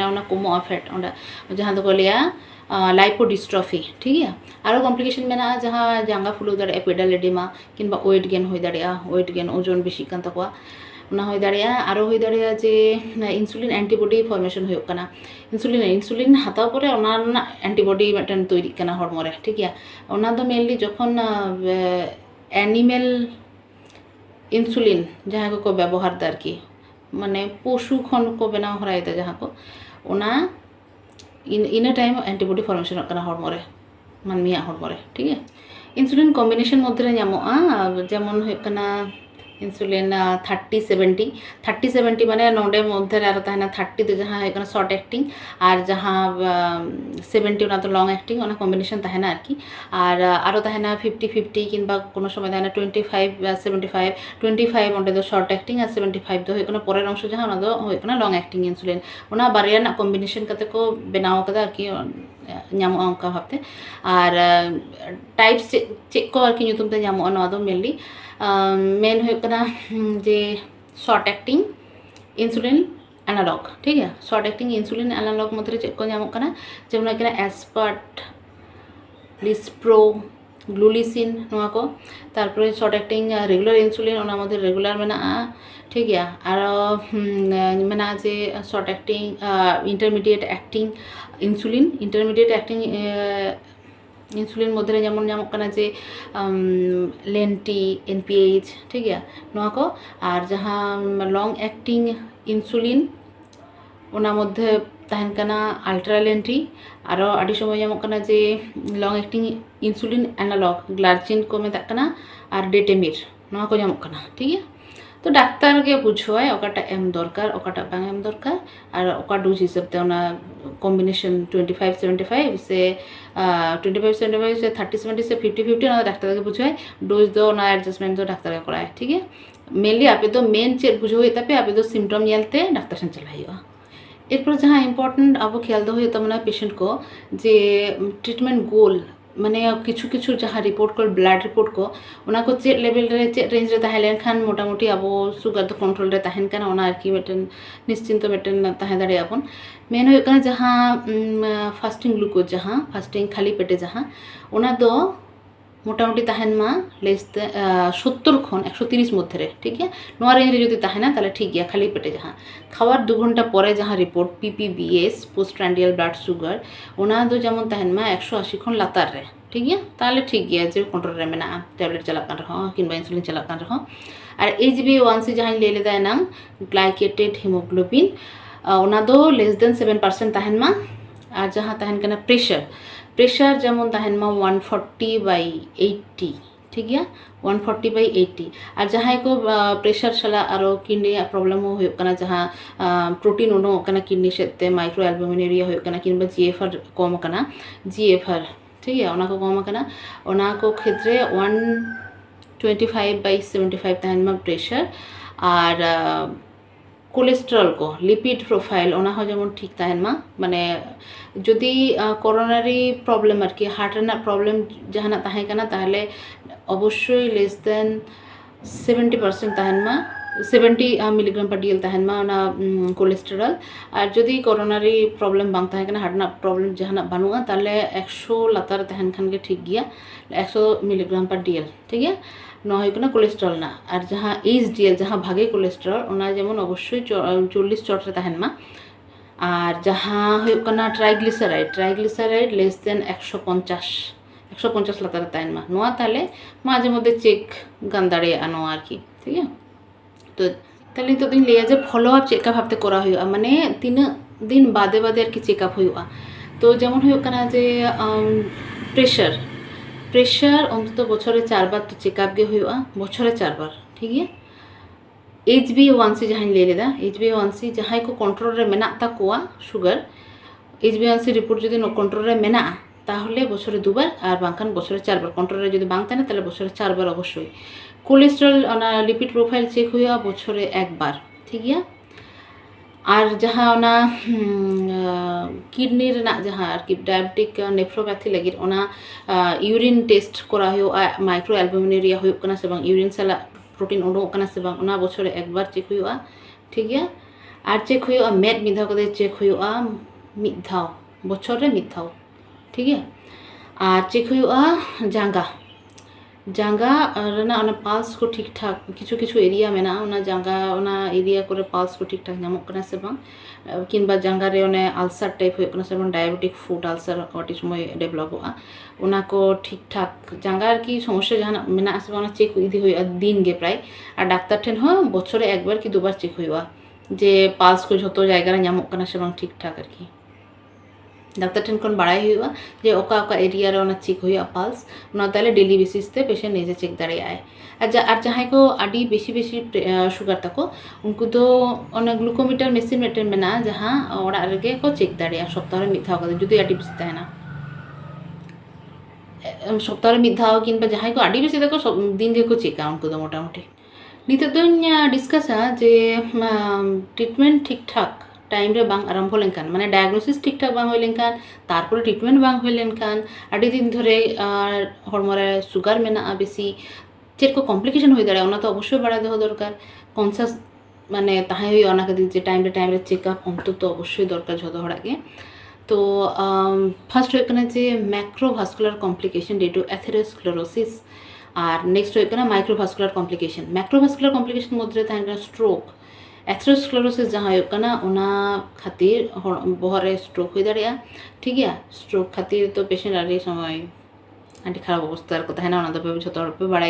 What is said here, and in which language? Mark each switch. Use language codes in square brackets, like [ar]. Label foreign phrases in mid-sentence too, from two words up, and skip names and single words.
[sat] ओना कमो फैट ओंडे जहाँ दो लिया लाइपोडिस्ट्रफी [hi] ठीक है [sat] और कॉम्प्लिकेशन में जहाँ जांगा फुलो दाड़े पेडाल एडिमा किंबा [en] weight gain [sat] हो दाड़िया [en] weight gain [sat] ओजन बेशी कान तकवा ओना हो दाड़िया और हो दाड़िया जे [en] insulin antibody formation [sat] हो कना इंसुलिन इंसुलिन हाताव परे ओना एंटीबॉडी मिटन तैरी कना हड़मो रे [hi] ठीक है [sat] ओना दो मेनलि जखन [en] animal insulin [sat] जहाँ को व्यवहार दा आरकी माने पशु खन को बनाव हरायदा जहाँ को ओना [en] in time antibody formation [sat] करना हड़मो रे मानमिया हड़मो रे [hi] ठीक है [en] insulin combination [sat] मध्य नामोआ जेमन होना इंसुलिन 30-70 माने नोडे मध्य आरो तहना 30 तो जहाँ होना [en] short acting [sat] और जहाँ 70 ओना तो [en] long acting [sat] ओना कॉम्बिनेशन तहना आरकी और आरो तहना 50-50 किंबा कोनो समय तहना 25-75 ओंडे दो [en] short acting [sat] और 75 दो होना परेर अंश जहाँ ओना दो होना [en] long acting insulin [sat] ओना बारिया ना कॉम्बिनेशन करते को बनाव कदा आरकी ᱧᱟᱢᱚᱜᱼᱟ ᱚᱱᱠᱟ ᱵᱷᱟᱵᱛᱮ ᱟᱨ ᱴᱟᱭᱤᱯ ᱪᱮᱫ ᱠᱚ ᱟᱨᱠᱤ ᱧᱩᱛᱩᱢ ᱛᱮ ᱧᱟᱢᱚᱜᱼᱟ ᱱᱚᱣᱟ ᱫᱚ ᱢᱮᱱᱞᱤ मेन हुई जे [en] short acting insulin analog [hi] ठीक है [en] short acting insulin analog [sat] मध्य चेक को नामों जेमन एस्पार्ट लिस्प्रो ग्लूलिसिन नोआ को तारपरे [en] short acting regular insulin [sat] ओना मध्य रेगुलर मेना [hi] ठीक है [sat] और मेना जे [en] short acting intermediate acting intermediate acting [sat] इंसुलिन मध्य जेमन नामों जे लेंटी NPH [hi] ठीक है [sat] नोआ को और जहाँ [en] long acting insulin [sat] ओना मध्य तहन कना [en] ultra lente [sat] और आदि समय नामों जे [en] long acting insulin analog glargine [sat] को मेता कना और डेटेमिर नोआ को नामों [hi] ठीक है [sat] तो डाक्तार के बुझवाए ओकाटा एम दरकार ओकाटा बांग एम दरकार और ओका डोज हिसाब ते ओना कॉम्बिनेशन 25-75 से 25-75 से 30-70 से 50-50 ओना डाक्तार के बुझवाए डोज दो ओना एडजस्टमेंट दो डाक्तार के कराए [hi] ठीक है [sat] मेनलि आपे तो मेन चेक बुझवाई तापे आपे तो सिम्टम नेलते डाक्तार सन चलाइयो एरपर जहाँ इम्पोर्टेंट अब ख्याल दो हो तमना पेशेंट को जे [en] treatment goal [sat] माने किछु किछु जहाँ रिपोर्ट को [en] blood report [sat] को उना को चेक लेवल रे चेक रेंज रे ताहें लेनखान मोटामुटी अब सुगर तो कंट्रोल रे ताहेन काना ओना आरकी मिटन निश्चिंत मिटन ताहें दाड़े आपन मेन हो कना जहाँ [en] fasting glucose [sat] जहाँ फास्टिंग खाली पेटे जहाँ ओना दो मोटामुटी ताहेन मा लेस 70 खन 130 मध्य [hi] ठीक है [sat] नोआ रेंज रे जदि ताहेना ताले ठीक गया खाली पेटे जहाँ खावार 2 घंटा परे जहाँ [en] report PPBS post prandial blood sugar [sat] ओना दो जेमन ताहेन मा 180 खन लातार रे ठीक गया ताले ठीक गया जे कंट्रोल रे मेना टैबलेट चला कान रहो किंबा इंसुलिन चला कान रहो और HbA1c जहां ले लेदा नाम [en] glycated hemoglobin [sat] ओना दो [en] less than 7% [sat] तहन मा और जहां तहन कना प्रेशर जेमन तहन मा 140/80 ठीक गया 140/80 और जहां को प्रेशर चला आरो [en] kidney problem [sat] हो कना जहां प्रोटीन उनो कना किडनी सेते [en] micro albuminuria [sat] हो कना किंबा GFR कम कना GFR [hi] ठीक है [sat] ओना को कम कना ओना को क्षेत्रे 125/75 तहन मा प्रेशर और कोलेस्ट्रल को [en] lipid profile [sat] ओना हो जेमन ठीक तहन मा माने जदि [en] coronary problem [sat] आर कि हार्ट रे प्रॉब्लम जहाना तहे कना ताहले अवश्य [en] less than 70% [sat] तहन मा [en] 70 milligram per DL [sat] तहन मा ओना कोलेस्ट्रल और जदि [en] coronary problem [sat] बांग तहे कना हार्ट ना प्रॉब्लम जहाना बानुआ ताहले 100 लातार तहन खान के ठीक गया [en] 100 milligram per DL [hi] ठीक है [sat] न हो कोलेस्ट्रल ना और जहाँ HDL जहाँ भागे कोलेस्ट्रल ओना जेमन अवश्य 40 चट रे तहन मा और जहाँ हो ट्राइग्लिसाराइड [en] less than 150 [sat] लातार तहन मा नोआ ताले माझे मध्य चेक गान दाड़ेया नोआ आर की [hi] ठीक है [sat] तो ताले तो दिन लिया जे [en] follow-up checkup [sat] हफ्ते करा हुआ माने 3 दिन बादे बादे आर की चेकअप हुआ तो जेमन हो कना जे प्रेशर अंत बछरे 4 बार तो चेकअप गे हुआ बछरे 4 बार [hi] ठीक है [sat] HbA1c जहाँ ले लेदा HbA1c जहाँ को कंट्रोल रे मेना ताकोआ शुगर [en] HbA1c report [sat] जदि कंट्रोल रे मेना ताहले बछरे 2 बार और बांखान बछरे 4 बार कंट्रोल रे जदि बांग ताने ताहले बछरे 4 बार अवश्य कोलेस्ट्रल ओना [en] lipid profile check [sat] हुआ बछरे 1 बार [hi] ठीक है [sat] और जहाँ ओना किडनी रेना जहाँ आर कि [en] diabetic nephropathy [sat] लगी ओना [en] urine test [sat] करा हुआ [en] micro albuminuria [sat] हो कना से बांग यूरिन साला प्रोटीन उडो कना से बांग ओना बछरे 1 बार चेक हुआ [hi] ठीक है [sat] और चेक हुआ मेद मिधाव कदे चेक हुआ मिधाव बछरे मिधाव [hi] ठीक है [sat] और चेक हुआ जांगा रेना ओना पाल्स को [hi] ठीक ठाक [sat] किछु एरिया मेना ओना जांगा ओना एरिया करे पाल्स को [hi] ठीक ठाक [sat] नामक कना से बांग किंबा जांगा रे ओने [en] ulcer type [sat] हो कना से बांग [en] diabetic foot ulcer [sat] ओटी समय डेवलप हुआ ओना को [hi] ठीक ठाक [sat] जांगा की समस्या जहां मेना से ओना चेक इदी हुआ दिन गे प्राय और डाक्टर ठेन हो बछरे 1 बार कि 2 बार चेक हुआ जे पाल्स को जतो जायगा रे नामक कना से बांग [hi] ठीक ठाक [sat] आर की डाक्टर ठेन खन बाड़ाई हुआ जे ओका एरिया रे ओना चेक हुआ पाल्स ओना ताले [en] daily basis [sat] ते पेशेंट निजे चेक दाड़ेयाय और जहाँ को आडी बेसी शुगर तको उनको तो ओना [en] glucometer machine [sat] मेटेन मेना जहाँ ओड़ा रेगे को चेक दाड़ेया सप्ताह रे मिद धाव कदे जुदी आडी बेसी तहना सप्ताह रे मिद धाव किंबा जहाँ को आडी बेसी तको दिन गे को चेका उनको तो मोटामुटी नित तो डिस्कसा जे ट्रिटमेंट [hi] ठीक ठाक [sat] टाइम रे बांग आरंभ लेनखान माने डायग्नोसिस [hi] ठीक ठाक [sat] बांग होय लेनखान तारपर ट्रिटमेंट बांग होय लेनखान आडी दिन धरे हड़मो रे सुगार मेना बेसी चेक को कॉम्प्लिकेशन होय दाड़े ओना तो अवश्य बाड़ा दो दरकार कॉन्सियस माने ताहे होय ओना खातिर जे टाइम रे चेकअप अंतत अवश्य दरकार जतो हड़ा के तो फर्स्ट होय कना जे [en] macrovascular complication due to atherosclerosis [sat] और नेक्स्ट होय कना [en] microvascular complication [sat] मध्य ताहे स्ट्रोक एथेरोस्क्लेरोसिस जहाँ होना ओना खातिर बहरे स्ट्रोक हो दाड़ा [hi] ठीक है [sat] स्ट्रोक खातिर तो पेशेंट आदि समय आदि खराब अवस्था को तहना ओना तो जो बाड़ा